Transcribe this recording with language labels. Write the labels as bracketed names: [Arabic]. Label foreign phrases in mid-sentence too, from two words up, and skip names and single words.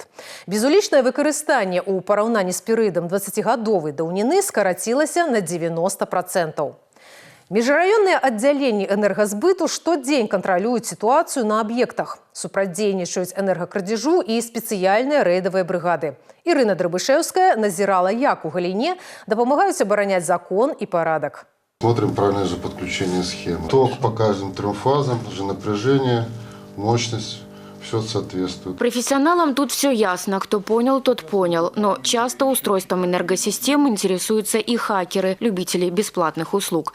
[Belarusian] Безулічнае выкарыстанне ў параўнанні з перыядам 20гадовай даўніны скарацілася на 90%. Міжраённыя аддзяленні энергазбыту штодзень кантралююць сітуацыю на аб'ектах. Супрацьдзейнічаюць энергакрадзежу і спецыяльныя рэйдавыя брыгады. Ірына Драбышэўская назірала, як у галіне дапамагаюць абараняць закон і парадак. [Russian] Смотрим правильное же подключение схемы. Ток по каждым 3 фазам, же напряжение, мощность. Все соответствует. Профессионалам тут все ясно. Кто понял, тот понял. Но часто устройством энергосистем интересуются и хакеры, любители бесплатных услуг.